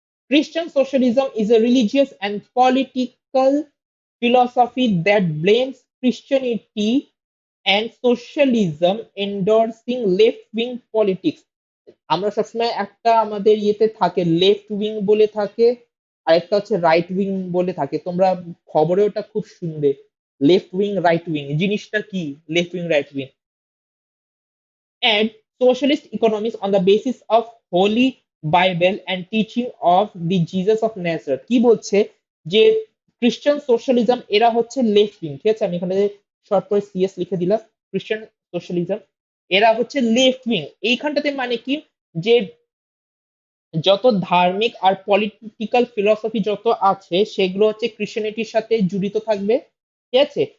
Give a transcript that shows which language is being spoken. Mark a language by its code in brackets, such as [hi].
[en] Christian socialism is a religious and political philosophy that blends Christianity and socialism, endorsing left-wing politics। [bn] আমরা সবসময় একটা আমাদের ইয়েতে থাকে লেফট উইং বলে থাকে, আর একটা হচ্ছে রাইট উইং বলে থাকে। তোমরা খবরে ওটা খুব শুনবে, লেফট উইং রাইট উইং জিনিসটা কি, left wing right wing. [en] And socialist economics on the basis of Holy Bible and teaching of the Jesus of Nazareth। [bn] কি বলছে যে খ্রিস্টান সোশ্যালিজম এরা হচ্ছে লেফট উইং। ঠিক আছে? আমি এখানে শর্ট করে সিএস লিখে দিলাম, খ্রিস্টান সোশ্যালিজম এরা হচ্ছে লেফট উইং। এইখানটাতে মানে কি, যে যত ধার্মিক আর পলিটিক্যাল ফিলসফি যত আছে, সেগুলো হচ্ছে ক্রিশ্চিয়ানিটির সাথে জড়িত থাকবে। ঠিক আছে?